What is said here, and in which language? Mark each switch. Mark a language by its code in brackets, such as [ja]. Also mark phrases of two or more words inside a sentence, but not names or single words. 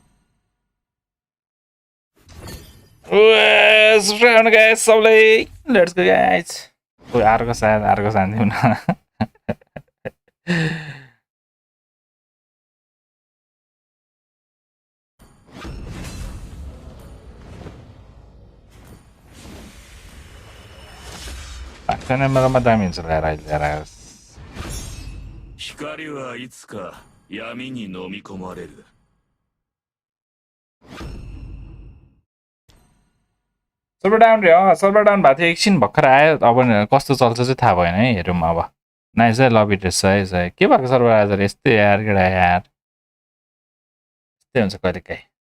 [en] Subscribe guys, [ne] सबलाई [en] let's go guys [ne] ओइ अर्को सान्दिउँ न पाक्दैन मेरोमा दामी हुन्छ ल्याएर अहिले ल्याएर [ja] 光はいつか闇に飲み込まれる [en] server down [ne] रे [en] server down [ne] भएको थियो एकछिन भर्खर आयो अब कस्तो चल्छ चाहिँ थाहा भएन है हेरौँ अब नाइस है लबी ड्रेस है के भएको सर्भर आज यस्तै यार केटा यार यस्तै हुन्छ कहिलेकाहीँ